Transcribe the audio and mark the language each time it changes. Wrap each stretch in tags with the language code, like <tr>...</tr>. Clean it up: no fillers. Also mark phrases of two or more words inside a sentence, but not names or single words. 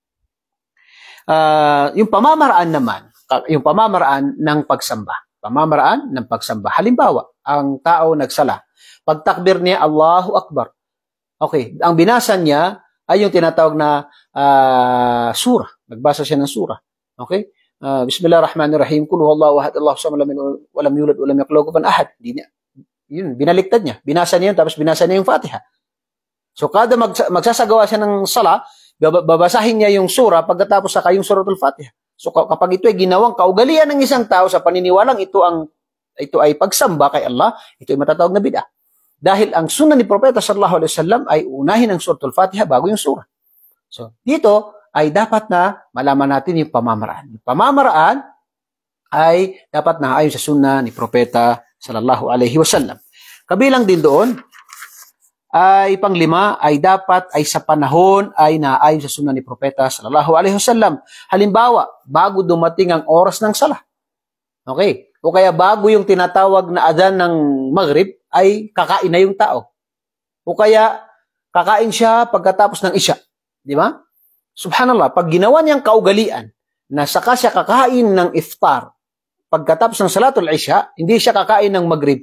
<tl>Yung pamamaraan naman, yung pamamaraan ng pagsamba. Pamamaraan ng pagsamba. Halimbawa, ang tao nagsala. Pagtakbir niya,</tl> <ar>الله أكبر.</ar> <tl>Okay, ang binasa niya ay yung tinatawag na surah. Nagbasa siya ng surah. Okay?</tl> <ar>بسم الله الرحمن الرحيم قل هو الله أحد الله الصمد ولم يولد ولم يكن له كفوا أحد.</ar> <tl>Yun, binaliktad niya. Binasa niya yun, tapos binasa niya yung Fatiha. So, kada magsasagawa siya ng sala, babasahin niya yung surah pagkatapos saka yung suratul Fatiha. So, kapag ito ay ginawang kaugalian ng isang tao sa paniniwalang ito ay pagsamba kay Allah, ito ay matatawag na bid'ah. Dahil ang sunnah ni Propeta</tl> <ar>صلى الله عليه وسلم</ar> <tl>ay unahin ang suratul Fatiha bago yung surah. So, dito ay dapat na malaman natin yung pamamaraan. Yung pamamaraan ay dapat na ayon sa sunnah ni Propeta</tl> <ar>صلى الله عليه وسلم.</ar> <tl>Kabilang din doon ay panglima ay dapat ay sa panahon ay naayon sa sunnah ni Propeta</tl> <ar>صلى الله عليه وسلم.</ar> <tl>Halimbawa, bago dumating ang oras ng salah. Okay? O kaya bago yung tinatawag na adhan ng Maghrib, ay kakain na yung tao. O kaya, kakain siya pagkatapos ng Isya. Di ba? Subhanallah, pag ginawa niyang kaugalian na saka siya kakain ng iftar pagkatapos ng</tl> <ar>صلاة العشاء,</ar> <tl>hindi siya kakain ng Maghrib.</tl>